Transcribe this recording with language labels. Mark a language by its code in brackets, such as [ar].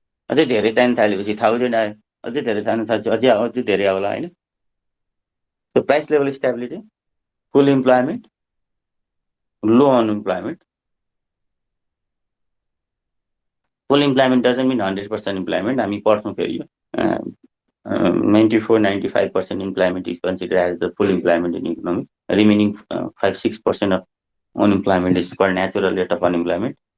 [ne] अझै धेरै चाहिन थालेपछि 1000 आयो, अझै धेरै चाहिन थालेपछि अझै धेरै आउला होइन। [en] त्यो price level stability, full employment, low unemployment, Full employment doesn't mean 100% employment. [ne] हामी पढ्छौँ फेरि यो [en] 94-95% employment is considered as the full employment in economy. Remaining 5-6% of unemployment is called natural rate of unemployment.